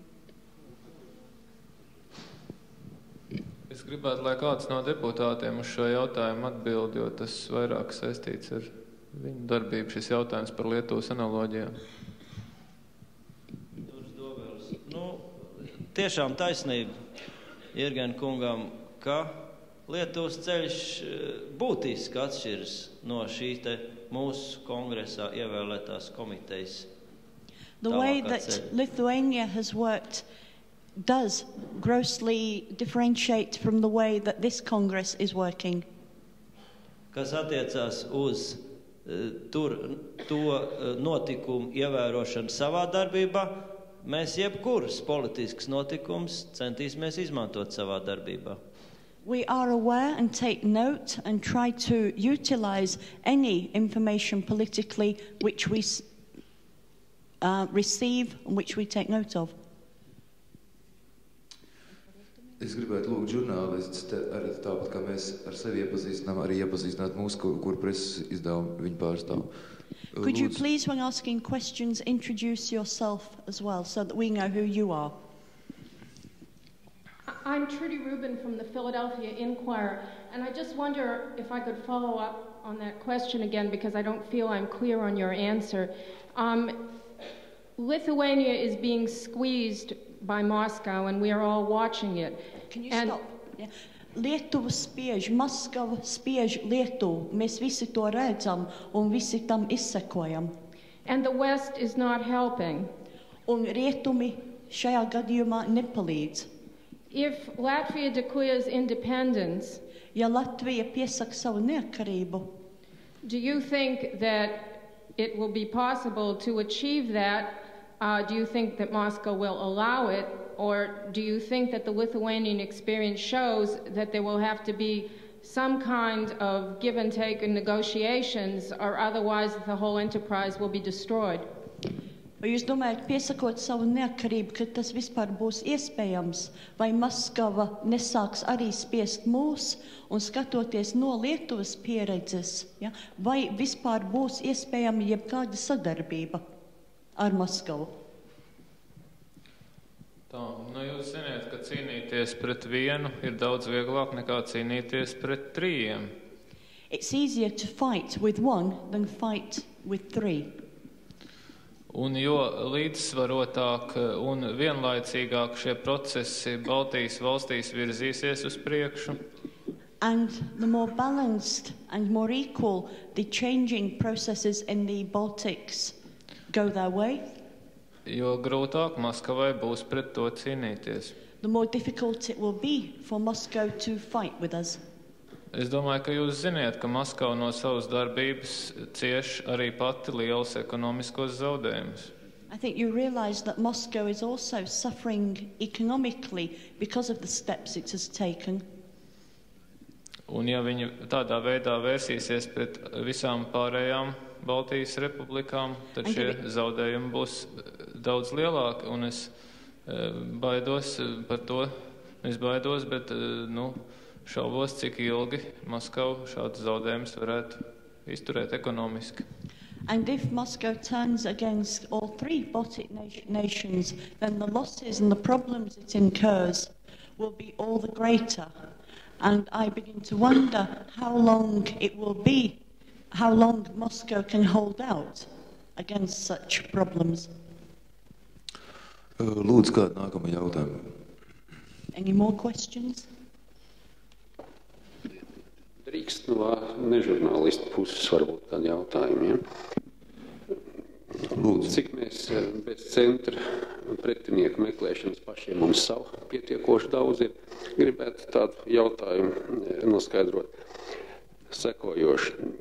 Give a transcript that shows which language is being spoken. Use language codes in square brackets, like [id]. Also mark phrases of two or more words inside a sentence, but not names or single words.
[lv] Es gribētu, lai kāds no deputātiem uz šo jautājumu atbild, jo tas vairāk saistīts ar viņu darbību, šis jautājums par Lietuvas analoģijām. Tiešām taisnība Jirgen kungam, ka Lietuvas ceļš būtiski atšķiras no šī te mūsu kongresā ievēlētās komitejas. [en] The way that Lithuania has worked does grossly differentiate from the way that this Congress is working. [lv] Kas attiecās uz to notikumu ievērošanu savā darbībā, mēs jebkuras politisks notikums centīsimies izmantot savā darbībā. [en] We are aware and take note and try to utilize any information politically which we receive and which we take note of. Es gribētu lūgt žurnālistus, arī tāpat kā mēs ar sevi iepazīstinām, arī iepazīstināt mūs, kur preses izdevumu viņi pārstāv. Could you please, when asking questions, introduce yourself as well, so that we know who you are? I'm Trudy Rubin from the Philadelphia Inquirer, and I just wonder if I could follow up on that question again, because I don't feel I'm clear on your answer. Lithuania is being squeezed by Moscow, and we are all watching it. Can you stop? Yeah. [lv] Lietuva spiež, Maskava spiež Lietuvu. Mēs visi to redzam un visi tam izsekojam. [en] And the West is not helping. [lv] Un rietumi šajā gadījumā nepalīdz. [en] If Latvia declares independence, [lv] ja Latvija piesaka savu neatkarību, [en] do you think that it will be possible to achieve that? Do you think that Moscow will allow it? Or do you think that the Lithuanian experience shows that there will have to be some kind of give and take in negotiations, or otherwise the whole enterprise will be destroyed? [lv] Vai jūs domājat, piesakot savu neatkarību, ka tas vispār būs iespējams? Vai Maskava nesāks arī spiest mūs, un skatoties no Lietuvas pieredzes, ja? Vai vispār būs iespējama jebkāda sadarbība ar Maskavu? Tā, jūs ziniet, ka cīnīties pret vienu ir daudz vieglāk nekā cīnīties pret trījiem. [en] It's easier to fight with one than fight with three. [lv] Un jo līdzsvarotāk un vienlaicīgāk šie procesi Baltijas valstīs virzīsies uz priekšu, [en] and the more balanced and more equal the changing processes in the Baltics go their way, [lv] jo grūtāk Maskavai būs pret to cīnīties. [en] The more difficult it will be for Moscow to fight with us. [lv] Es domāju, ka jūs ziniet, ka Maskava no savas darbības cieš arī pati liels ekonomiskos zaudējumus. [en] I think you realize that Moscow is also suffering economically because of the steps it has taken. [lv] Un ja viņi tādā veidā vērsīsies pret visām pārējām Baltijas republikām, tad šie zaudējumi būs daudz lielāki, un es baidos par to. Es baidos, bet šaubos, cik ilgi Maskava šādus zaudējumus varētu izturēt ekonomiski. [en] And if Moscow turns against all three Baltic nations, then the losses and the problems it incurs will be all the greater. And I begin to wonder how long it will be, how long Moscow can hold out against such problems. [lv] Lūdzu, kādu nākamo jautājumu? [en] Any more questions? [lv] Drīkst no nežurnālistu puses varbūt kādi jautājumi, ja? Lūdzu. Cik mēs bez centra pretinieku meklēšanas pašiem mums savu pietiekoši daudz ir, gribētu tādu jautājumu noskaidrot sekojoši.